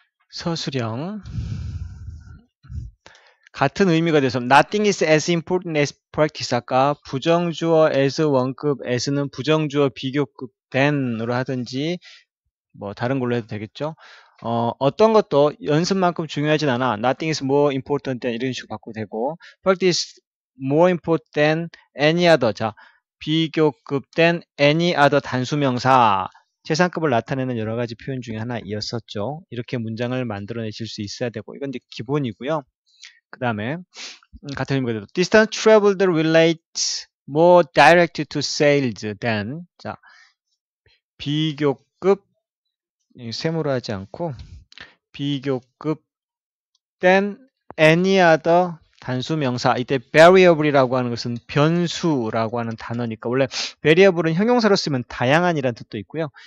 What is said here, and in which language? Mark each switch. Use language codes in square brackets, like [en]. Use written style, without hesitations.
[ko] 서술형 같은 의미가 돼서 [en] nothing is as important as practice [ko] 아까 부정주어 as 원급 as는 부정주어 비교급 than으로 하든지 뭐 다른 걸로 해도 되겠죠. 어떤 것도 연습만큼 중요하진 않아. [en] Nothing is more important than [ko] 이런 식으로 바꾸도 되고 [en] practice more important than any other. [ko] 자, 비교급 than any other 단수명사 최상급을 나타내는 여러 가지 표현 중에 하나이었었죠. 이렇게 문장을 만들어내실 수 있어야 되고 이건 이제 기본이고요. 그 다음에 같은 의미가 돼도 [en] distance traveled relates more direct to sales than [ko] 자 비교급 세모로 하지 않고 비교급 than any other 단수명사 이때 variable이라고 하는 것은 변수라고 하는 단어니까 원래 variable은 형용사로 쓰면 다양한이라는 뜻도 있고요.